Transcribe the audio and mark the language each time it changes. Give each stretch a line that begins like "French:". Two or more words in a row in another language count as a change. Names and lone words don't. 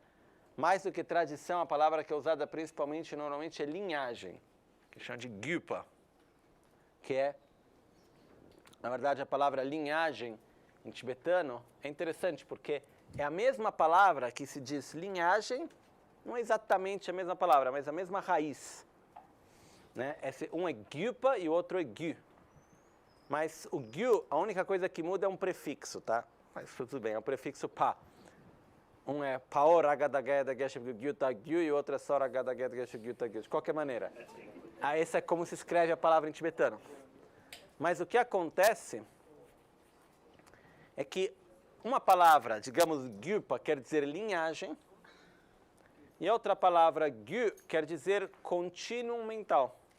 Portuguese: Mais do que tradição, a palavra que é usada principalmente, normalmente, é linhagem, que chama de gyupa, que é, na verdade, a palavra linhagem em tibetano é interessante, porque é a mesma palavra que se diz linhagem, não é exatamente a mesma palavra, mas a mesma raiz, né? Um é gyupa e o outro é gyu. Mas o gyu, a única coisa que muda é um prefixo, tá? Mas tudo bem, é um prefixo pa. Um é pao ragadageda geshe gyuta gyu e o outro é só ragadageda geshe gyuta gyu. De qualquer maneira. Esse é como se escreve a palavra em tibetano. Mas o que acontece é que uma palavra, digamos, gyupa, quer dizer linhagem, e a outra palavra gyu quer dizer contínuo mental.